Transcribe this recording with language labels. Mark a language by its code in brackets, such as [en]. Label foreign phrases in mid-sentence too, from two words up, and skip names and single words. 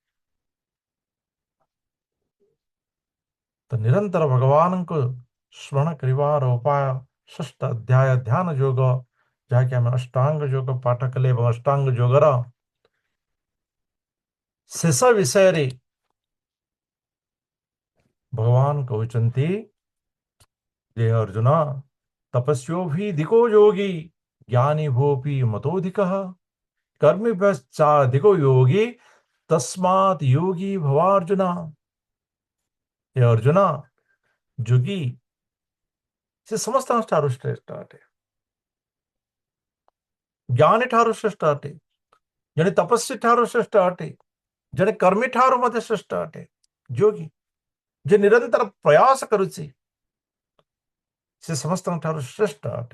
[or] ତ ନିରନ୍ତର ଭଗବାନଙ୍କୁ ସ୍ମରଣ କରିବାର ଉପାୟ ଷଷ୍ଠ ଅଧ୍ୟାୟ ଧ୍ୟାନ ଯୋଗ, ଯାହାକି ଆମେ ଅଷ୍ଟାଙ୍ଗ ଯୋଗ ପାଠ କଲେ, ଏବଂ ଅଷ୍ଟାଙ୍ଗ ଯୋଗର ଶେଷ ବିଷୟରେ ଭଗବାନ କହୁଛନ୍ତି ଯେ ଅର୍ଜୁନ, ତପସ୍ୟୋ ଭି ଦିଗୋ ଯୋଗୀ, [sa] ज्ञानी भोपि मतोऽधिकः कर्मिभ्यश्चाधिको योगी तस्मात् योगी भवार्जुन। हे अर्जुन, [or] ଯୋଗୀ ସେ ସମସ୍ତଙ୍କ ଠାରୁ ଶ୍ରେଷ୍ଠ ଅଟେ। ଜ୍ଞାନୀ ଠାରୁ ଶ୍ରେଷ୍ଠ ଅଟେ, ଜଣେ ତପସ୍ୱୀ ଠାରୁ ଶ୍ରେଷ୍ଠ ଅଟେ, ଜଣେ କର୍ମୀ ଠାରୁ ମଧ୍ୟ ଶ୍ରେଷ୍ଠ ଅଟେ। ଯୋଗୀ ଯେ ନିରନ୍ତର ପ୍ରୟାସ କରୁଛି ସେ ସମସ୍ତଙ୍କ ଠାରୁ ଶ୍ରେଷ୍ଠ ଅଟେ।